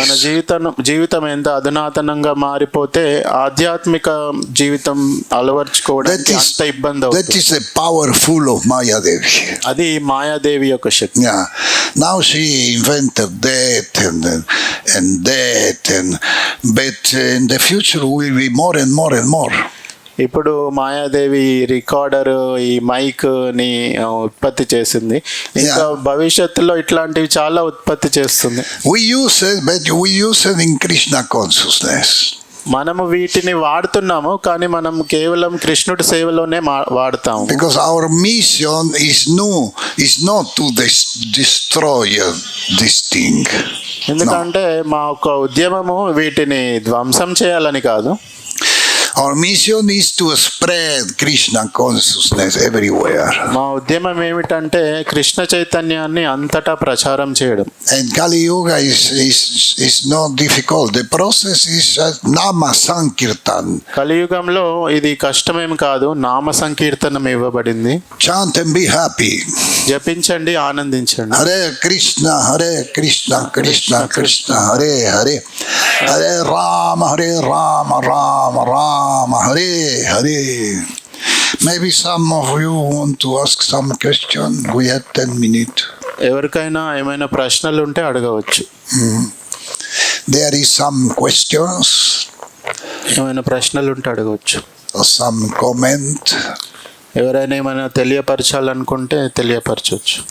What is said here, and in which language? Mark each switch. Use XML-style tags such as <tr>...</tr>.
<te>మన జీవితం ఎంత అధునాతనంగా మారిపోతే ఆధ్యాత్మిక జీవితం అలవర్చుకోవడానికి అంత ఇబ్బంది అవుతుంది.</te> <en>That is the powerful of Maya Devi.</en> <te>అది మాయాదేవి యొక్క శక్తి.</te> <en>Yeah. Now she invented that and that, but in the future will be more and more and more.</en> <te>ఇప్పుడు మాయాదేవి రికార్డర్, ఈ మైక్ ని ఉత్పత్తి చేసింది. ఇంకా భవిష్యత్తులో ఇట్లాంటివి చాలా ఉత్పత్తి చేస్తుంది.</te> <en>We use it in Krishna consciousness.</en> <te>మనము వీటిని వాడుతున్నాము, కానీ మనం కేవలం కృష్ణుడి సేవలోనే వాడతాము.</te> <en>Because our mission is not to destroy this thing.</en> <te>ఎందుకంటే మా యొక్క ఉద్యమము వీటిని ధ్వంసం చేయాలని కాదు.</te> <en>Our mission is to spread Krishna consciousness everywhere.</en> <te>మా ఉద్యమం ఏమిటంటే కృష్ణ చైతన్యాన్ని అంతటా ప్రచారం చేయడం.</te> <en>And Kali Yuga is not difficult. The process is Nama Sankirtan.</en> <te>కలియుగంలో ఇది కష్టమేం కాదు, నామ సంకీర్తనం ఇవ్వబడింది.</te> <en>Chant and be happy.</en> <te>జపించండి, ఆనందించండి.</te> <sa>Hare Krishna Krishna Krishna Hare Hare, Hare Rama Rama Rama Hare Hare.</sa> <en>Maybe some of you want to ask some question. We have 10 minutes.</en> <te>ఎవరికైనా ఏమైనా ప్రశ్నలు ఉంటే అడగవచ్చు.</te> <en>There is some questions.</en> <te>ఏమైనా ప్రశ్నలు ఉంటే అడగవచ్చు.</te> <en>Or some comment.</en> <te>ఎవరైనా ఏమైనా తెలియపరచాలనుకుంటే తెలియపరచవచ్చు.</te>